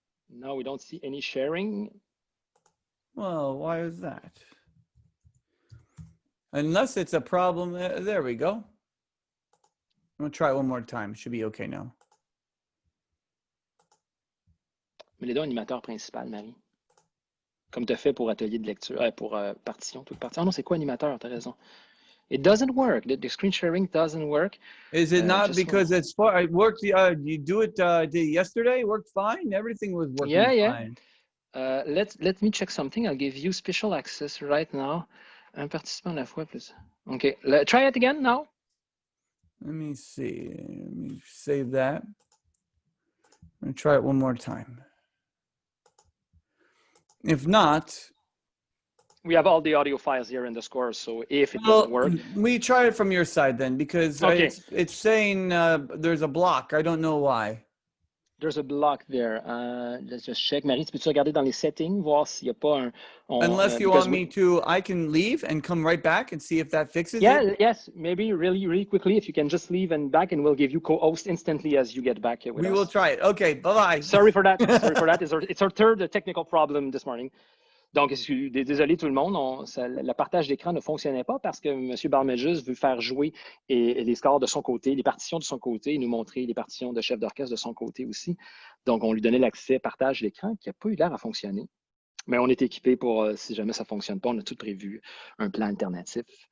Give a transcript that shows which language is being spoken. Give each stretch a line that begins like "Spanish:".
English: No, we don't see any sharing. Well, why is that? Unless it's a problem. There we go. I'm gonna try it one more time. It should be okay now.
French: Mais les deux animateurs principaux, Marie. Comme tu as fait pour atelier de lecture, pour partition, toute partie. Ah non, c'est quoi animateur? Tu as raison.
English: It doesn't work. The screen sharing doesn't work. Is it not because it's far? It worked. You do it yesterday. It worked fine. Everything was working fine. Let me check something. I'll give you special access right now.
French: Un participant à la fois plus.
English: Okay, try it again now. Let me see. Let me save that. I'm gonna try it one more time. If not, we have all the audio files here in the score. So if it doesn't work, we try it from your side then, because it's saying there's a block. I don't know why. There's a block there. Let's just check.
French: Marie, tu peux-tu regarder dans les settings, voir s'il n'y a pas un...
English: Unless you want me to, I can leave and come right back and see if that fixes it. Yes, maybe really quickly, if you can just leave and back, and we'll give you co-host instantly as you get back with us. We will try it. Okay, bye-bye. Sorry for that. It's our third technical problem this morning.
French: Donc, désolé tout le monde, le partage d'écran ne fonctionnait pas parce que M. Balmages veut faire jouer les scores de son côté, les partitions de son côté, et nous montrer les partitions de chef d'orchestre de son côté aussi. Donc, on lui donnait l'accès partage d'écran qui n'a pas eu l'air à fonctionner. Mais on est équipé pour, si jamais ça ne fonctionne pas, on a tout prévu, un plan alternatif.